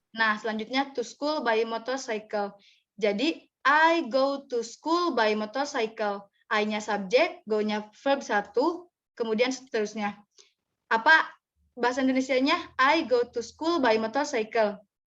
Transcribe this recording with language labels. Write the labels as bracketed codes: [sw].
[id] Nah, selanjutnya [en] to school by motorcycle. [id] Jadi, [en] I go to school by motorcycle. [id] I-nya subjek, go-nya verb 1, kemudian seterusnya. Apa bahasa Indonesianya? [en] I go to school by motorcycle.